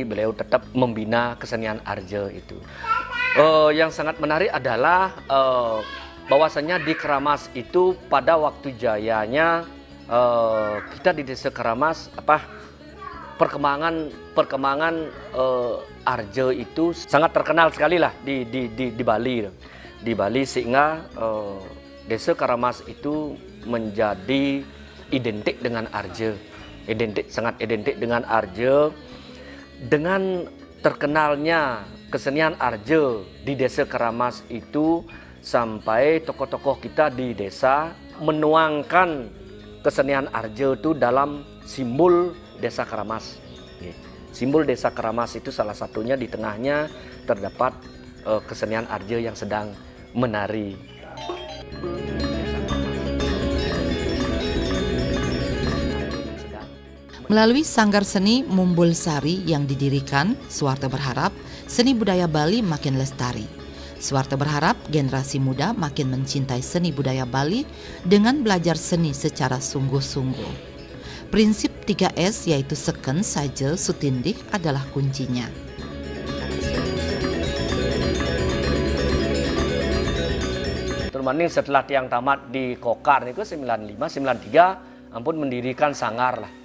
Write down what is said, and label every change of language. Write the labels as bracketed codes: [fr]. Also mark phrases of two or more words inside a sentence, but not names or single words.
[id] Beliau tetap membina kesenian arje itu. Yang sangat menarik adalah bahwasanya di Kramas itu pada waktu jayanya kita di Desa Kramas perkembangan arje itu sangat terkenal sekali lah di Bali, sehingga Desa Kramas itu menjadi identik dengan arje. Sangat identik dengan arje. Dengan terkenalnya kesenian arje di Desa Kramas itu, sampai tokoh-tokoh kita di desa menuangkan kesenian arje itu dalam simbol Desa Kramas. Simbol Desa Kramas itu salah satunya di tengahnya terdapat kesenian arje yang sedang menari. Melalui Sanggar Seni Mumbul Sari yang didirikan, Suwarto berharap seni budaya Bali makin lestari. Suwarto berharap generasi muda makin mencintai seni budaya Bali dengan belajar seni secara sungguh-sungguh. Prinsip 3S yaitu [ban] seken, saje, sutindik [id] adalah kuncinya. Termaning setelah tiang tamat di Kokar niku 95 93 ampun mendirikan sanggar lah.